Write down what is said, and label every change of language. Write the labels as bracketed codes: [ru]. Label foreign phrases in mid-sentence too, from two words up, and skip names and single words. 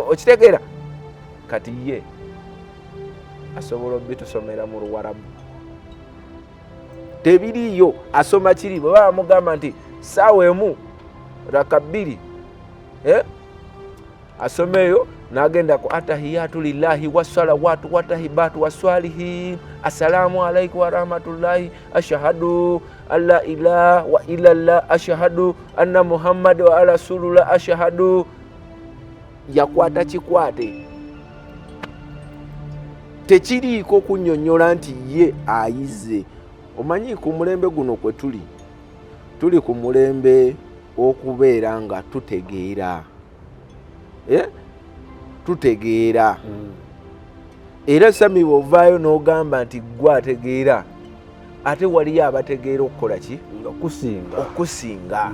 [lg] Okitegeera kati ye asobola obitusomera mu Luwarabu tebiriyo asoma kiri bwe bamugamba nti saawa emu raka 2 asomeyo n'agenda ku [ar] التحيات لله والصلوات والطيبات والصالحين السلام عليكم ورحمة الله أشهد أن لا إله و إلا الله أشهد أن محمد و رسول الله أشهد. [lg] Yakwata kikwate tekiriiko kunnyonnyola nti ye ayize. Omanyi ku mulembe guno kwe tuli ku mulembe okubeera nga tutegeera tutegeera era sami bw'ovaayo n'ogamba nti gwe ategeera ate waliyo abategeera okukola ki okusinga.